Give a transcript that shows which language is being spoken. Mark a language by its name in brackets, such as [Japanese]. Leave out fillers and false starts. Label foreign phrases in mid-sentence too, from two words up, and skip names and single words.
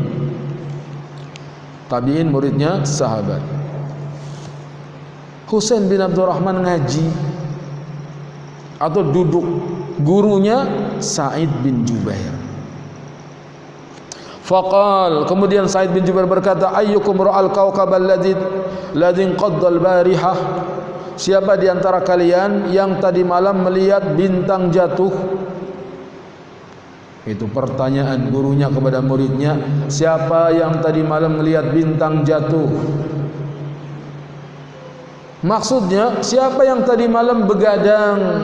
[Indonesian] Tabi'in muridnya sahabat. Husain bin Abdurrahman ngaji atau duduk, gurunya Sa'id bin Jubair. Faqal, kemudian Sa'id bin Jubair berkata, [Arabic] أيكم رأى الكوكب الذي انقض البارحة, [Indonesian] siapa di antara kalian yang tadi malam melihat bintang jatuh? Itu pertanyaan gurunya kepada muridnya, siapa yang tadi malam melihat bintang jatuh? Maksudnya siapa yang tadi malam begadang?